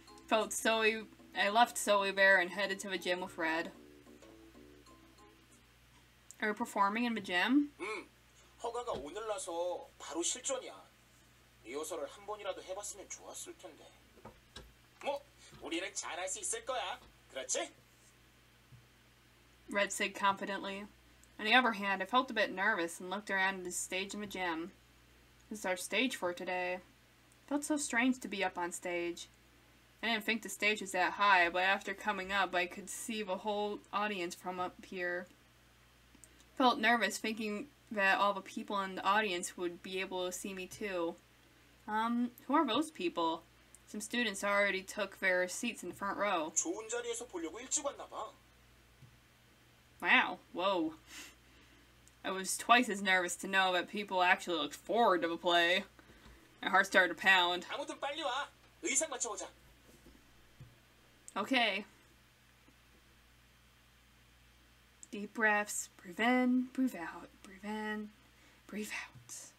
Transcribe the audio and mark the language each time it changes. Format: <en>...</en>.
<en>I left Zoe there and headed to the gym with Red. Are you performing in the gym?</en> <ko>허가가 오늘 나서 바로 실전이야. 리허설을 한 번이라도 해봤으면 좋았을 텐데. 뭐, 우리는 잘할 수 있을 거야. 그렇지?</ko> <en>Red said confidently. On the other hand, I felt a bit nervous and looked around at the stage in the gym. This is our stage for today. It felt so strange to be up on stage. I didn't think the stage was that high, but after coming up, I could see the whole audience from up here. Felt nervous thinking that all the people in the audience would be able to see me too. Who are those people? Some students already took their seats in the front row.</en> <ko>좋은 자리에서 보려고 일찍 왔나 봐.</ko> <en>Wow, whoa. I was twice as nervous to know that people actually looked forward to the play. My heart started to pound.</en> <ko>아무튼 빨리 와. 의상 맞춰보자.</ko> <en>Okay. Deep breaths. Breathe in, breathe out. Breathe in, breathe out.</en>